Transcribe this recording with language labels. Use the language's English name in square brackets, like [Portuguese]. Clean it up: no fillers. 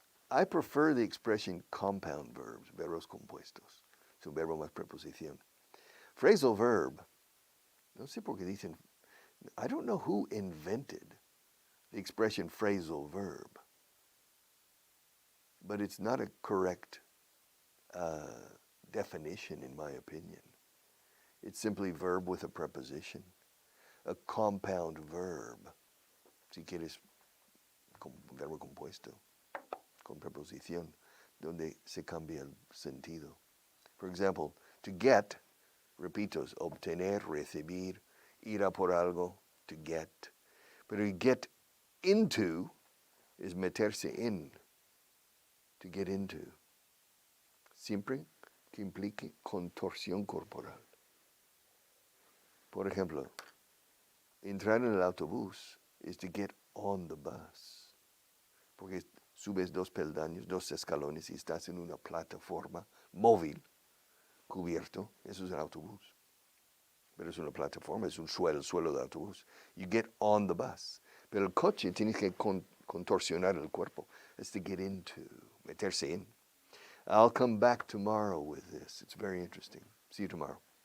[English] I prefer the expression compound verbs, [Spanish] verbos compuestos. Es un verbo más preposición. [English] Phrasal verb. [Spanish] No sé por qué dicen, [English] I don't know who invented the expression phrasal verb, but it's not a correct definition in my opinion. It's simply verb with a preposition, a compound verb, [Spanish] si quieres, con verbo compuesto, con preposición, donde se cambia el sentido. [English] For example, [Spanish] to get, repito, es obtener, recibir, ir a por algo, to get. Pero [English] get into is [Spanish] meterse in, [English] to get into. [Spanish] Siempre que implique contorsión corporal. Por ejemplo, entrar en el autobús [English] is to get on the bus. [Spanish] Porque subes 2 peldaños, 2 escalones y estás en una plataforma móvil, cubierto. Eso es el autobús. Pero es una plataforma, es un suelo, el suelo del autobús. [English] You get on the bus. [Spanish] Pero el coche tienes que contorsionar el cuerpo. [English] It's to get into, [Spanish] meterse in. [English] I'll come back tomorrow with this. It's very interesting. See you tomorrow.